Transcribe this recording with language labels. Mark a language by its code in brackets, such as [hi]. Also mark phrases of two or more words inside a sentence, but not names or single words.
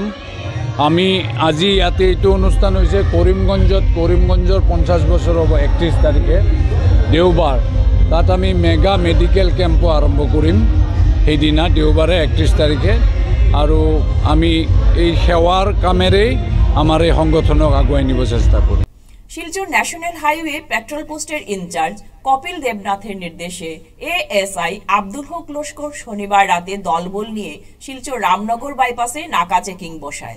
[as] আমি আজি ইয়াতে এইটো অনুষ্ঠান হৈছে কৰিমগঞ্জৰ 50 বছৰ হ'ব 31 তাৰিখে দেওবাৰ। তাত আমি [en] mega medical camp [as] আৰম্ভ কৰিম সেইদিনা দেওবাৰে 31 তাৰিখে। আৰু আমি এই সেৱাৰ কামেৰেই আমার এই সংগঠনক আগুৱাই নিব চেষ্টা করি। [bn] শিলচর ন্যাশনাল হাইওয়ে পেট্রোল পোস্টের ইনচার্জ কপিল দেবনাথের নির্দেশে এএসআই আব্দুল হক লস্কর শনিবার রাতে দলবল নিয়ে শিলচর রামনগর বাইপাসে নাকা চেকিং বসায়।